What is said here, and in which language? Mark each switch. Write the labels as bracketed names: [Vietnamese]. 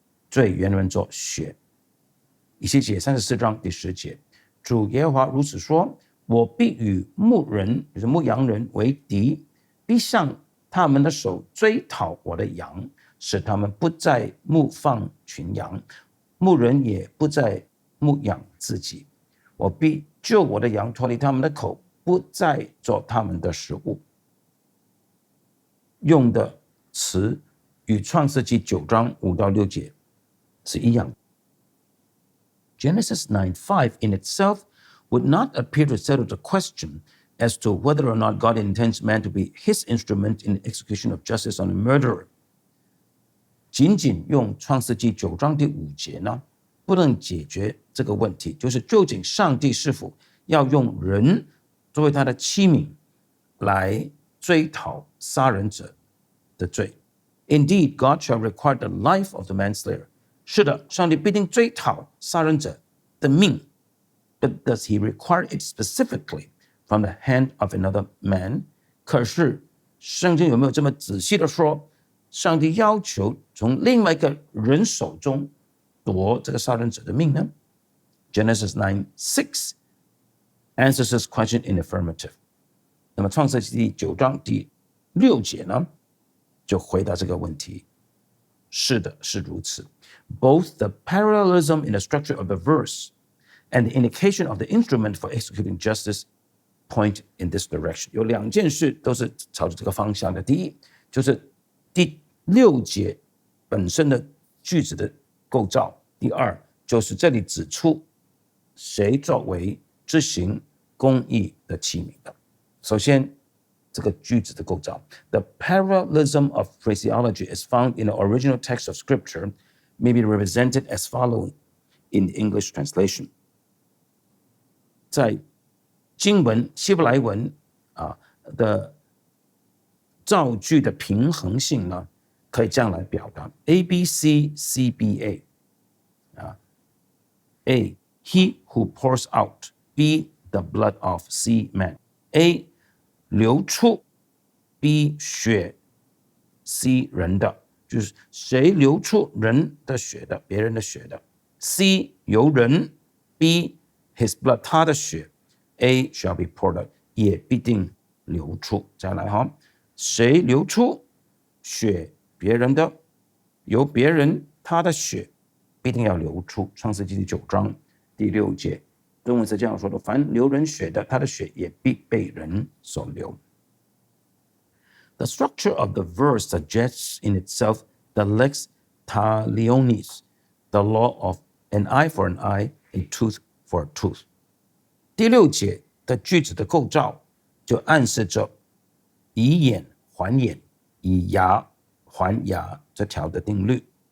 [Chinese] 罪原文作血。以西结34章第10节，主耶和华如此说，我必与牧人，就是牧羊人为敌，必向他们的手追讨我的羊，使他们不再牧放群羊，牧人也不再牧养自己。我必救我的羊脱离他们的口，不再做他们的食物。用的词与创世纪9章5到6节是一样的。 [English] Genesis 9:5 in itself would not appear to settle the question as to whether or not God intends man to be his instrument in the execution of justice on a murderer。 [Chinese] 仅仅用创世纪9章第5节呢，不能解决这个问题，就是究竟上帝是否要用人作为他的器皿来追讨杀人者的罪。 [English] Indeed, God shall require the life of the manslayer。 [Chinese] 是的，上帝必定追讨杀人者的命。 [English] But does he require it specifically from the hand of another man？ [Chinese] 可是圣经有没有这么仔细的说，上帝要求从另外一个人手中夺这个杀人者的命呢？ [English] Genesis 9:6 answers this question in affirmative。 [Chinese] 那么创世纪9章第6节呢，就回答这个问题，是的，是如此。 [English] Both the parallelism in the structure of the verse and the indication of the instrument for executing justice point in this direction。 [Chinese] 有2件事都是朝着这个方向的。第一，就是第6节本身的句子的构造。第二，就是这里指出谁作为执行公义的器皿的。首先，这个句子的构造。 [English] The parallelism of phraseology is found in the original text of scripture, may be represented as following in the English translation。 [Chinese] 在经文希伯来文的造句的平衡性呢，可以这样来表达 A B C C B A。 [English] A, he who pours out. B, the blood of C man。 [Chinese] A, 流出。B, 血。 C, 人的，就是谁流出人的血的，别人的血的。 C, 由人。 [English] B, his blood， [Chinese] 他的血。 [English] A shall be poured out， [Chinese] 也必定流出。再来哈，谁流出血？别人的，由别人他的血必定要流出。创世纪9章第6节，中文是这样说的：凡流人血的，他的血也必被人所流。 [English] The structure of the verse suggests in itself the lex talionis, the law of an eye for an eye, a tooth for a tooth。 [Chinese] 第6节的句子的构造就暗示着以眼还眼，以牙还牙这条的定律。